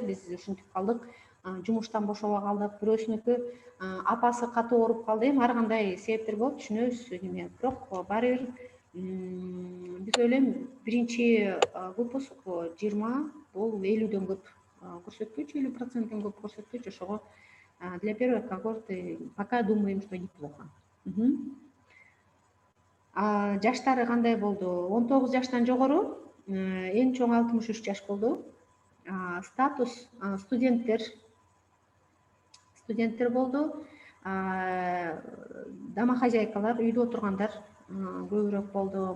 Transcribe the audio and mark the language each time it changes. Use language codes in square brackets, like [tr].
[ky] Биз ушинтип калдык. Жумуштан бошобой калдык. Бирөөсүнүкү апасы катуу ооруп калды. Эми ар кандай себептер болот, түшүнөбүз неме. Бирок баары бир биз ойлойм биринчи выпуск 20 бул 50дөн көп көрсөткүч, 50%ден көп көрсөткүч. [ru] Ошого для первой когорты пока думаем, что неплохо. [ky] Жаштары кандай болду? 19 жаштан жогору, эң чоң 63 жаш болду. Статус студенттер болду. Домохозяйкалар, үйдө отургандар көбүрөөк болду.